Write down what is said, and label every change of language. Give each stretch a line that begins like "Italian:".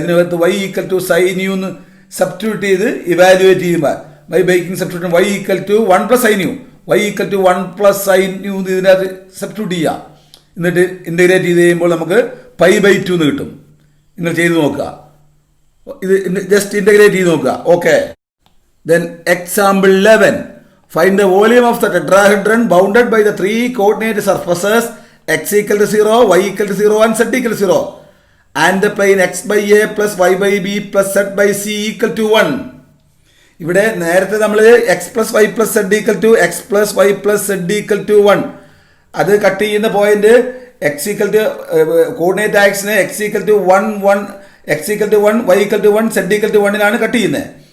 Malayalam: ഇതിനകത്ത്
English: y equal to sine u
Malayalam: എന്ന് substitute ചെയ്ത് ഇവാലുവേറ്റ് ചെയ്യുമ്പോൾ
English: by baking substitution y equal to 1 plus sine u,
Malayalam: y equal to 1 plus sine U ഇതിനകത്ത് substitute ചെയ്യുക. എന്നിട്ട് integrate ചെയ്ത് കഴിയുമ്പോൾ നമുക്ക് π/2 എന്ന് കിട്ടും. നിങ്ങൾ ചെയ്ത് നോക്കുക. ഇത് ജസ്റ്റ് ഇൻ്റഗ്രേറ്റ് ചെയ്ത് നോക്കുക.
English: Okay. Then example 11. Find the volume of the tetrahedron bounded by the 3 coordinate surfaces x equal to 0, y equal to 0 and z equal to 0 and the plane x by a plus y by b plus z by c equal to 1.
Malayalam: ഇവിടെ നേരത്തെ നമ്മൾ
English: x plus y plus z equal to x plus y plus z equal to 1
Malayalam: അത് cut ചെയ്യുന്ന point X equal to coordinate ആക്സിനെ X equal to 1 X equal to 1 Y equal to 1 Z equal to 1 cut ചെയ്യുന്നത്.